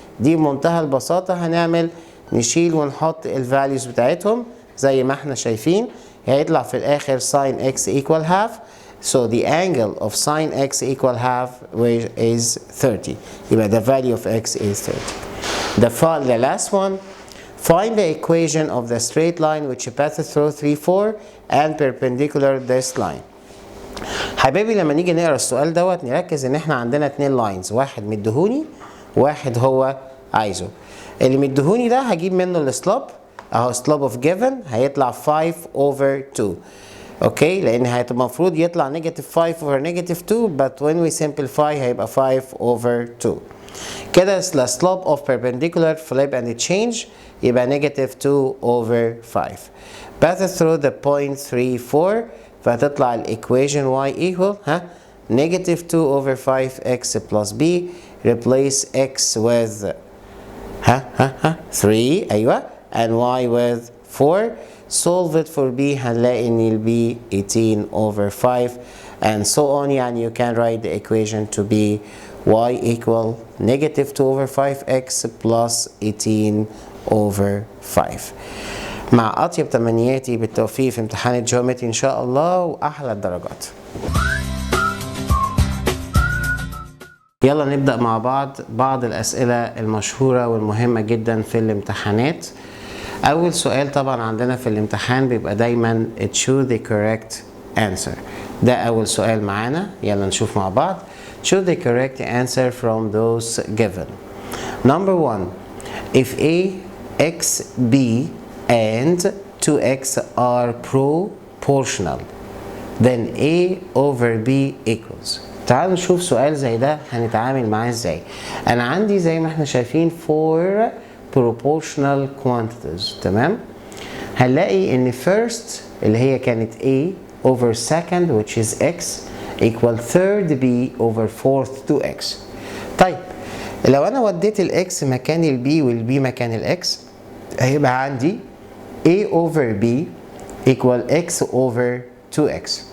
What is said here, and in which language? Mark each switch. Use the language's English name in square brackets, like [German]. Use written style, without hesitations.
[Arabic] دي بمنتهى البساطة هنعمل نشيل ونحط الفاليوز بتاعتهم زي ما احنا شايفين. هيطلع في الآخر [English] sine x equal half. So the angle of sine x equal half is 30. [Arabic] يبقى [English] the value of x is 30. The last one, Find the equation of the straight line which passes through 3 4 and perpendicular this line. [Arabic] حبايبي لما نيجي نقرا السؤال دوت نركز ان احنا عندنا 2 لاينز، واحد مديهوني واحد هو عايزه. اللي مديهوني ده هجيب منه السلوب اهو، سلوب اوف جيفن هيطلع 5 over 2. اوكي، لان هيبقى المفروض يطلع نيجاتيف 5 over نيجاتيف 2 [English] but when we simplify [Arabic] هيبقى 5 over 2. كده [English] the slope of perpendicular flip and change [Arabic] يبقى [English] negative 2 over 5. passes through the point 3 4 [Arabic] فهتطلع الايكويشن [English] y equal negative 2 over 5x plus b. replace x with 3 ايوه and y with 4. solve it for b [Arabic] هنلاقي ان ال [English] b 18 over 5 and so on. [Arabic] يعني [English] you can write the equation to be y equal negative 2 over 5x plus 18 over 5. [Arabic] مع أطيب تمنياتي بالتوفيق في امتحان الجيومتري إن شاء الله وأحلى الدرجات. يلا نبدأ مع بعض الأسئلة المشهورة والمهمة جدا في الامتحانات. أول سؤال طبعا عندنا في الامتحان بيبقى دايما [English] choose the correct answer. [Arabic] ده أول سؤال معانا، يلا نشوف مع بعض. [English] choose the correct answer from those given. Number 1. if a, x, b and 2x are proportional then a over b equals. [Arabic] تعالوا نشوف سؤال زي ده هنتعامل معاه ازاي. انا عندي زي ما احنا شايفين [English] 4 proportional quantities، [Arabic] تمام؟ هنلاقي ان first اللي هي كانت a [English] over second which is x equal third b over fourth 2x. [Arabic] طيب لو انا وديت الاكس مكان البي والبي مكان الاكس هيبقى عندي [English] a over b equal x over 2x.